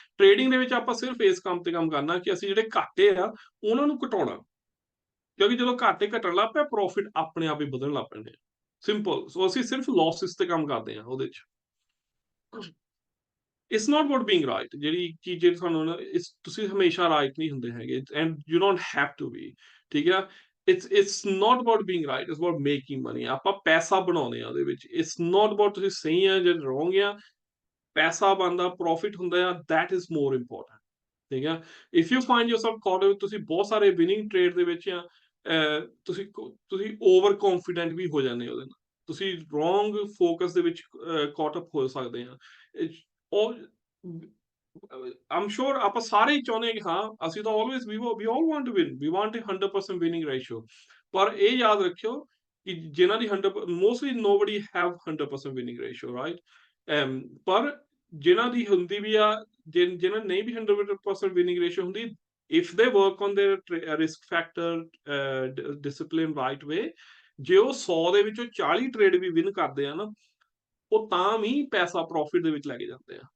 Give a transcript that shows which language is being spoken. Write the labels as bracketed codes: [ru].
[pa] Trading ਦੇ ਵਿੱਚ ਆਪਾਂ ਸਿਰਫ ਇਸ ਕੰਮ ਤੇ ਕੰਮ ਕਰਨਾ ਕਿ ਅਸੀਂ ਜਿਹੜੇ ਘਾਟੇ ਆ ਉਹਨਾਂ ਨੂੰ ਘਟਾਉਣਾ, ਕਿਉਂਕਿ ਜਦੋਂ ਘਾਟੇ ਘਟਣ ਲੱਗ ਪਿਆ, ਪ੍ਰੋਫਿਟ ਆਪਣੇ ਆਪ ਹੀ ਵਧਣ ਲੱਗ ਪੈਂਦੇ ਆ। ਸਿੰਪਲ। ਸੋ ਅਸੀਂ ਸਿਰਫ ਲਾਸਿਸ ਤੇ ਕੰਮ ਕਰਦੇ ਆ ਉਹਦੇ ਚ। [en] it's not about being right, [pa] ਜਿਹੜੀ ਚੀਜ਼ ਜਿਹੜੀ ਤੁਹਾਨੂੰ ਤੁਸੀਂ ਹਮੇਸ਼ਾ ਰਾਈਟ ਨਹੀਂ ਹੁੰਦੇ ਹੈਗੇ, [en] and you don't have to be, [pa] ਠੀਕ ਹੈ। [en] it's not about being right, it's about making money. [pa] ਆਪਾਂ ਪੈਸਾ ਬਣਾਉਣੇ ਆ ਉਹਦੇ ਵਿੱਚ, [en] it's not about [pa] ਤੁਸੀਂ ਸਹੀ ਆ ਜਾਂ wrong ਆ, ਪੈਸਾ ਬਣਦਾ, ਪ੍ਰੋਫਿਟ ਹੁੰਦਾ ਆ, [en] that is more important। [pa] ਠੀਕ ਆ, [en] if you find yourself caught up, [pa] ਤੁਸੀਂ ਬਹੁਤ ਸਾਰੇ ਵਿਨਿੰਗ ਟ੍ਰੇਡ ਦੇ ਵਿੱਚ ਆ, ਤੁਸੀਂ ਓਵਰ ਕੌਨਫੀਡੈਂਟ ਵੀ ਹੋ ਜਾਂਦੇ ਉਹਦੇ ਨਾਲ, ਤੁਸੀਂ ਰੋਂਗ ਫੋਕਸ ਦੇ ਵਿੱਚ caught up ਹੋ ਸਕਦੇ ਆ। ਉਹ [en] I'm sure [pa] ਆਪਾਂ ਸਾਰੇ ਹੀ ਚਾਹੁੰਦੇ ਹਾਂ ਕਿ ਹਾਂ ਅਸੀਂ ਤਾਂ [en] always we all want to win, we want a 100% winning ratio, [pa] ਪਰ ਇਹ ਯਾਦ ਰੱਖਿਓ ਕਿ ਜਿਨ੍ਹਾਂ ਦੀ 100 [en] mostly nobody have 100% winning ratio, right? [pa] ਪਰ ਜਿਨ੍ਹਾਂ ਦੀ ਹੁੰਦੀ ਵੀ ਆ, ਜਿਨ੍ਹਾਂ ਨਹੀਂ ਵੀ 100% winning ratio ਹੁੰਦੀ, [en] if they work on their risk factor, discipline right way, [pa] ਜੇ ਉਹ 100 ਦੇ ਵਿੱਚੋਂ 40 ਟ੍ਰੇਡ ਵੀ ਵਿਨ ਕਰਦੇ ਆ ਨਾ, ਉਹ ਤਾਂ ਵੀ ਪੈਸਾ ਪ੍ਰੋਫਿਟ ਦੇ ਵਿੱਚ ਲੈ ਕੇ ਜਾਂਦੇ ਆ।